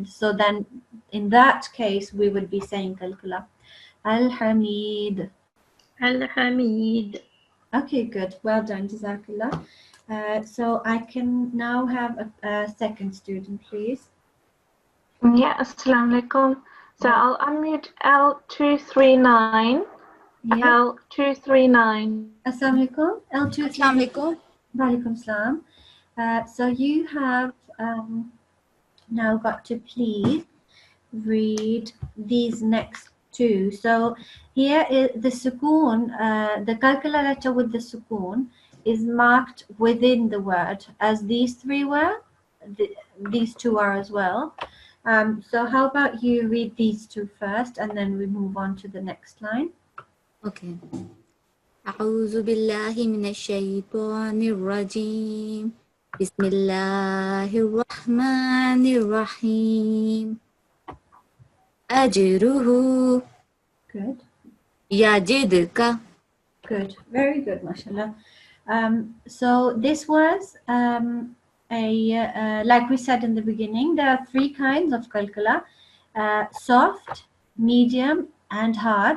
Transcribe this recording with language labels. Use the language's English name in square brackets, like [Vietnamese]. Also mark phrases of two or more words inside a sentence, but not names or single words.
[English] So then in that case, we would be saying Qalqalah. [Arabic] Al-Hamid. Al-Hamid. [English] Okay, good. Well done, Jazakallah. So I can now have a second student, please. Yeah, [Arabic] السلام عليكم. [English] So I'll unmute L239. Yeah. L239. [Arabic] السلام عليكم. L2. السلام عليكم. وعليكم السلام. [English] So you have now got to please read these next two. So here is the sukoon, the Qalqalah letter with the sukoon is marked within the word as these three were. These two are as well. So how about you read these two first and then we move on to the next line. Okay. [Arabic] أعوذ بالله من الشيطان الرجيم. بسم الله الرحمن الرحيم. أجره [English] Good. [Arabic] يجدك. [English] Good. Very good, mashallah. So this was like we said in the beginning, there are three kinds of Qalqalah, soft, medium, and hard.